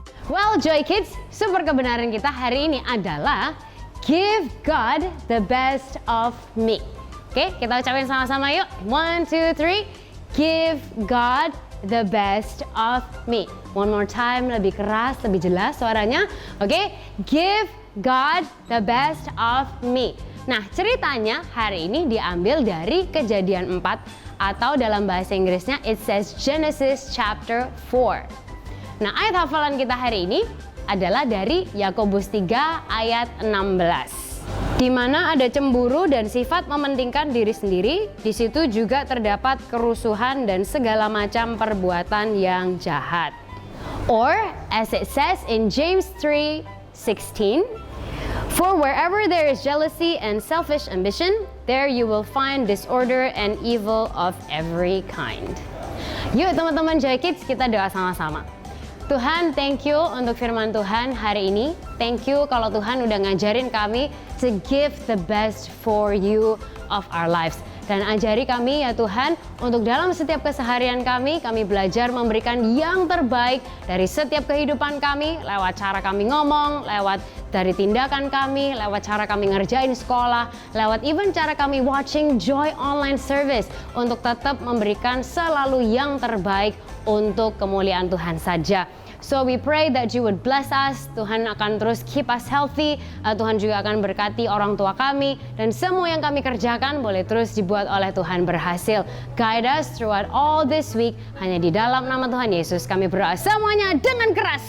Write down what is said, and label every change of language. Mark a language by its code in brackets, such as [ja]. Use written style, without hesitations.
[en] Well, Joy Kids, [id] super kebenaran kita hari ini adalah [en] give God the best of me. [id] Oke, kita ucapin sama-sama yuk. 1, 2, 3. [en] Give God the best of me. One more time, [id] lebih keras, lebih jelas suaranya. [en] Oke, give God the best of me. [id] Nah, ceritanya hari ini diambil dari Kejadian 4 atau dalam bahasa Inggrisnya [en] it says Genesis chapter 4. [id] Nah, ayat hafalan kita hari ini adalah dari Yakobus 3 ayat 16. Di mana ada cemburu dan sifat mementingkan diri sendiri, di situ juga terdapat kerusuhan dan segala macam perbuatan yang jahat. [en] Or, as it says in James 3:16, for wherever there is jealousy and selfish ambition, there you will find disorder and evil of every kind. [id] Yuk teman-teman Joy Kids, kita doa sama-sama. [en] Tuhan, thank you [id] untuk firman Tuhan hari ini. [en] Thank you [id] kalau Tuhan udah ngajarin kami [en] to give the best for you of our lives. [id] Dan ajari kami ya Tuhan, untuk dalam setiap keseharian kami belajar memberikan yang terbaik dari setiap kehidupan kami, lewat cara kami ngomong, lewat dari tindakan kami, lewat cara kami ngerjain sekolah, lewat even cara kami [en] watching Joy Online Service, [id] untuk tetap memberikan selalu yang terbaik untuk kemuliaan Tuhan saja. [en] So we pray that you would bless us. [id] Tuhan akan terus [en] keep us healthy. [id] Tuhan juga akan berkati orang tua kami. Dan semua yang kami kerjakan boleh terus dibuat oleh Tuhan berhasil. [en] Guide us throughout all this week. [id] Hanya di dalam nama Tuhan Yesus kami berdoa semuanya dengan keras.